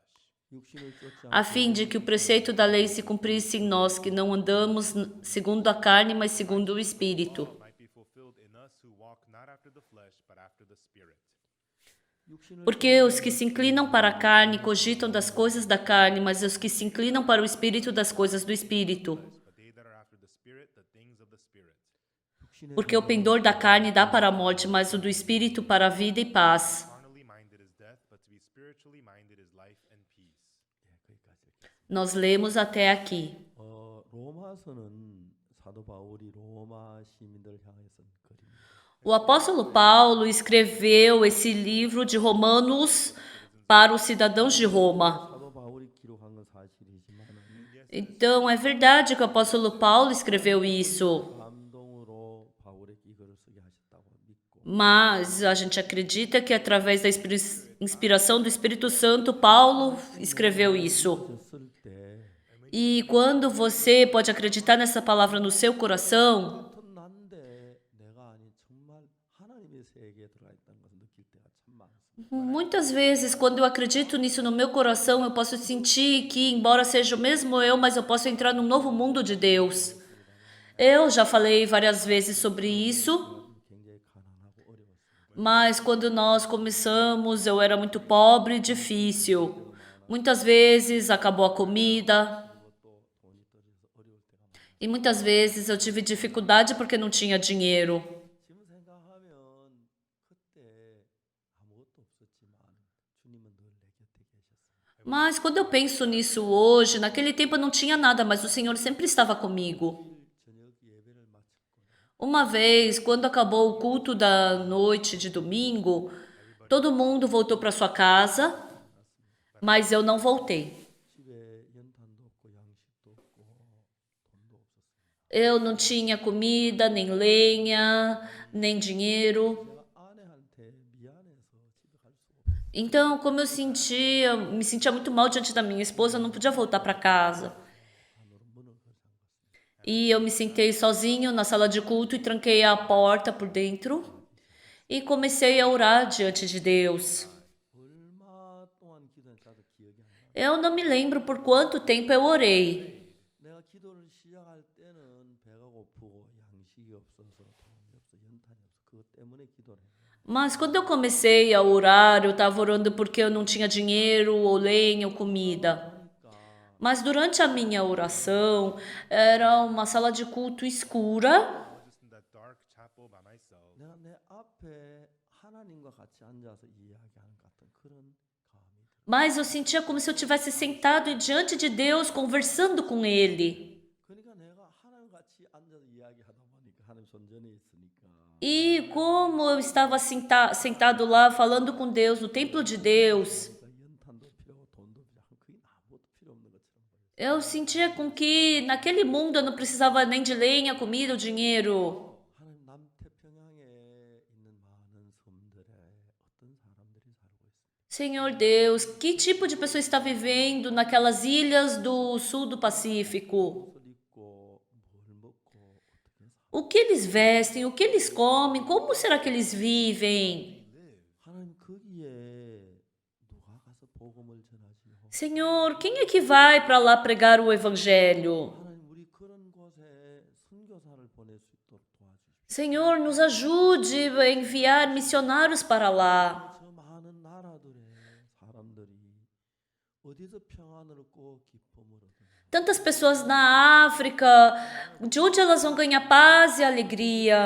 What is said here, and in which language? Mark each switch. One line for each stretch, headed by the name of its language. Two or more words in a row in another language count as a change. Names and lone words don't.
Korean: 육신을 쫓지
Portuguese: a fim de que o preceito da lei se cumprisse em nós, que não andamos segundo a carne, mas segundo o Espírito.
English: Might be fulfilled in us who walk not after the flesh, but after the Spirit.
Korean: 육신을
Portuguese: Porque os que se inclinam para a carne cogitam das coisas da carne, mas os que se inclinam para o Espírito das coisas do Espírito.
English: But they that are after the Spirit, the things of the Spirit.
Korean: 육신의
Portuguese: Porque o pendor da carne dá para a morte, mas o do Espírito para a vida e paz.
English: Carnally minded is death, but to be spiritually minded is life and peace.
Portuguese: Nós lemos até aqui.
Korean: 로마서는 사도 바울이 로마 시민들을 향해 쓴 글입니다.
Portuguese: O apóstolo Paulo escreveu esse livro de Romanos para os cidadãos de Roma.
Korean: 사도 바울이 기록한 건 사실이지만
Portuguese: Então, é verdade que o apóstolo Paulo escreveu isso,
Korean: 감동으로 바울에게 이거를 쓰게 하셨다고 믿고
Portuguese: mas a gente acredita que através da inspiração do Espírito Santo, Paulo escreveu isso.
Korean: 쓸 때
Portuguese: E quando você pode acreditar nessa palavra no seu coração,
Korean: 같은 난데 내가 아닌 정말 하나님의 세계에 들어가 있다는 것을 느낄 때가 참 많습니다.
Portuguese: muitas vezes, quando eu acredito nisso no meu coração, eu posso sentir que, embora seja o mesmo eu, mas eu posso entrar num novo mundo de Deus. Eu já falei várias vezes sobre isso,
Korean: 굉장히 가난하고 어려웠습니다.
Portuguese: mas quando nós começamos, eu era muito pobre e difícil. Muitas vezes acabou a comida,
Korean: 또 돈이 떨어져서 어려울 때가 많아요.
Portuguese: e muitas vezes eu tive dificuldade porque não tinha dinheiro.
Korean: 지금 생각하면 그때 아무것도 없었지만 주님은 늘 내 곁에 계셨어요.
Portuguese: Mas quando eu penso nisso hoje, naquele tempo eu não tinha nada, mas o Senhor sempre estava comigo.
Korean: 저녁 예배를 마쳤고
Portuguese: Uma vez, quando acabou o culto da noite de domingo, todo mundo voltou para sua casa, mas eu não voltei.
Korean: 집에 연탄도 없고 양식도 없고 돈도 없었어요.
Portuguese: Eu não tinha comida, nem lenha, nem dinheiro.
Korean: 내가 아내한테 미안해서 집에 갈 수가 없어요.
Portuguese: Então, como me sentia muito mal diante da minha esposa, eu não podia voltar para casa.
Korean: 문을 걸고 잠갔어요.
Portuguese: E eu me sentei sozinho na sala de culto e tranquei a porta por dentro e comecei a orar diante de Deus.
Korean: 얼마 동안 기도했다도 기억이 안 나요.
Portuguese: Eu não me lembro por quanto tempo eu orei.
Korean: 내가 기도를 시작할 때는 배가 고프고 양식이 없어서 돈이 없어 연탄 그것 때문에 기도를 해요.
Portuguese: Mas quando eu comecei a orar, eu estava orando porque eu não tinha dinheiro, ou lenha, ou comida.
Korean: 그러니까
Portuguese: Mas durante a minha oração, era uma sala de culto escura.
English: I was just in that dark chapel by myself.
Korean: 내가 내 앞에 하나님과 같이 앉아서 이야기하는 것 같은 그런 감이 들어요.
Portuguese: Mas eu sentia como se eu tivesse sentado diante de Deus, conversando com Ele.
Korean: 그러니까 내가 하나님 같이 앉아서 이야기하다 보니까 하나님 손전에 있으니까
Portuguese: E como eu estava sentado lá, falando com Deus, no templo de Deus,
Korean: 그러니까 연탄도 필요 없고 돈도 필요 없고 그게 아무것도 필요 없는 것처럼 보여요.
Portuguese: eu sentia com que naquele mundo eu não precisava nem de lenha, comida ou dinheiro.
Korean: 하나님 남태평양에 있는 많은 섬들에 어떤 사람들이 살고 있습니다.
Portuguese: Senhor Deus, que tipo de pessoa está vivendo naquelas ilhas do sul do Pacífico?
Korean: 옷을 입고 뭘 먹고 어떻게 사?
Portuguese: O que eles vestem, o que eles comem, como será que eles vivem?
Korean: 하나님 거기에 누가 가서 복음을 전하지요?
Portuguese: Senhor, quem é que vai para lá pregar o evangelho?
Korean: 하나님 우리 그런 곳에 선교사를 보낼 수 있도록 도와주십시오.
Portuguese: Senhor, nos ajude a enviar missionários para lá.
Korean: 저 많은 나라들의 사람들이 어디서 평안을 얻고 기쁨을 얻느냐?
Portuguese: Tantas pessoas na África, de onde elas vão ganhar paz e alegria?